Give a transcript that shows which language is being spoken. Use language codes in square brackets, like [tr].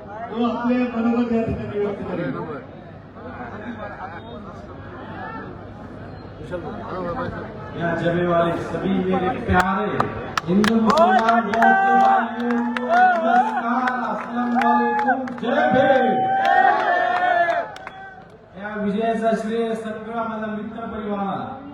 [mr] तो आपले बरोबर त्या ठिकाणी व्यक्त करेल. [hi] यहाँ जमे वाले सभी मेरे प्यारे हिंदू मुसलमान भाइयों को नमस्कार, अस्सलाम वालेकुम, जय भीम. [mr] या विजयाचा श्रेय सगळा माझा मित्र परिवाराला.